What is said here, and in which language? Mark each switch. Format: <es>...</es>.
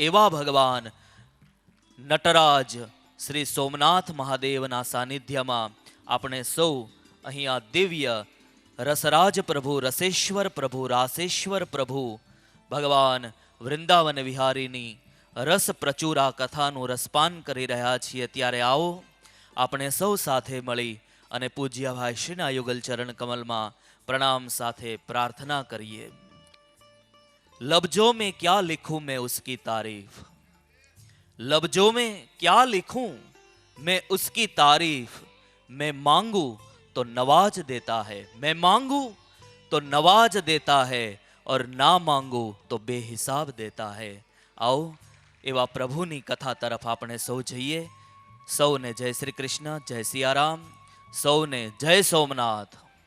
<gu>એવા ભગવાન નટરાજ શ્રી સોમનાથ મહાદેવના સાનિધ્યમાં આપણે સૌ અહીંયા દિવ્ય રસરાજ પ્રભુ, રસેશ્વર પ્રભુ, રાસેશ્વર પ્રભુ ભગવાન વૃંદાવન વિહારીની રસ પ્રચુરા કથાનું રસપાન કરી રહ્યા છીએ. ત્યારે આવો આપણે સૌ સાથે મળી અને પૂજ્ય ભાઈ શ્રીના યુગલ ચરણ કમલમાં પ્રણામ સાથે પ્રાર્થના કરીએ.</gu> <hi>લબજો મેં ક્યા લિખું मैं उसकी तारीफ, लफ्जों में क्या लिखूं मैं उसकी तारीफ, मैं मांगू तो नवाज देता है, मैं मांगू तो नवाज देता है, और ना मांगू तो बेहिसाब देता है.</hi> <gu>आओ એવા પ્રભુની કથા તરફ આપણે સૌ જઈએ. સૌને જય શ્રી કૃષ્ણ, જય સિયારામ, સૌને જય સોમનાથ.</gu>